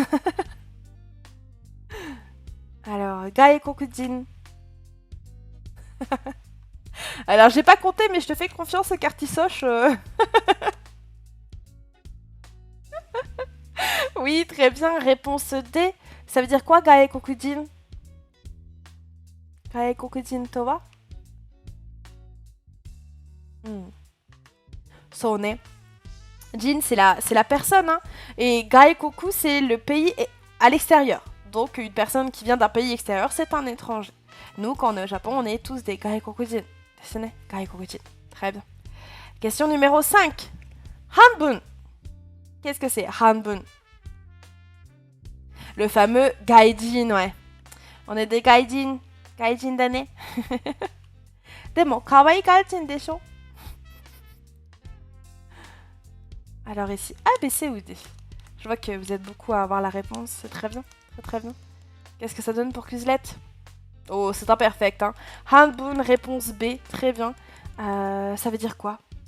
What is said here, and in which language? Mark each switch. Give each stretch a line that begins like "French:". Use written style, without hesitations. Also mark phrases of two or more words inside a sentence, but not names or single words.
French: Alors, Gaikokujin. Alors, j'ai pas compté, mais je te fais confiance, Cartisoche. Oui, très bien. Réponse D. Ça veut dire quoi, Gaikokujin?
Japanese: 外国人とは？そうね.
French: Jin, c'est la personne. Hein. Et Gaikoku, c'est le pays à l'extérieur. Donc, une personne qui vient d'un pays extérieur, c'est un étranger. Nous, quand on est au Japon, on est tous des Gaikokujin. Gaikokujin. Très bien. Question numéro 5. Hanbun. Qu'est-ce que c'est, Hanbun? Le fameux gaijin, ouais. On est des gaijin.
Japanese: Gaijin d'année. でも、かわいい外人でしょ.
French: Alors ici, A, B, C ou D? Je vois que vous êtes beaucoup à avoir la réponse. C'est très bien. Très très bien. Qu'est-ce que ça donne pour Quizlet? Oh, c'est imperfect. Hein. Hanbun, réponse B. Très bien. Ça veut dire quoi?